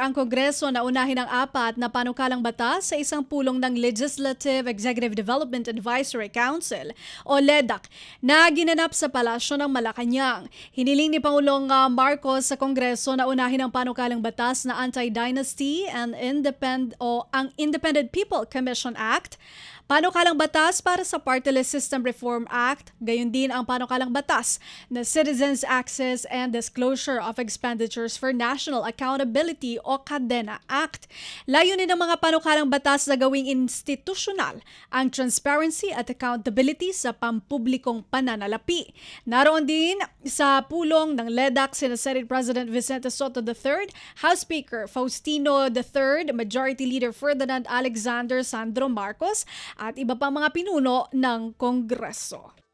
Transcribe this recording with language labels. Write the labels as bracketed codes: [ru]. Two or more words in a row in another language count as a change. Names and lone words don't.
[tl] ang Kongreso na unahin ang 4 na panukalang batas sa isang pulong ng Legislative Executive Development Advisory Council o LEDAC na ginanap sa Palasyo ng Malacanang. Hiniling ni Pangulong Marcos sa Kongreso na unahin ang panukalang batas na Anti-Dynasty and ang Independent People Commission Act, panukalang batas para sa Party List System Reform Act, gayon din ang panukalang batas na Citizens Access and Disclosure of Expenditures for National Accountability o CADENA Act. Layunin ng mga panukalang batas na gawing institusyonal ang transparency at accountability sa pampublikong pananalapi. Naroon din sa pulong ng LEDAC sina Senate President Vicente Soto III, House Speaker Faustino III, Majority Leader Ferdinand Alexander Sandro Marcos, at iba pang mga pinuno ng Kongreso.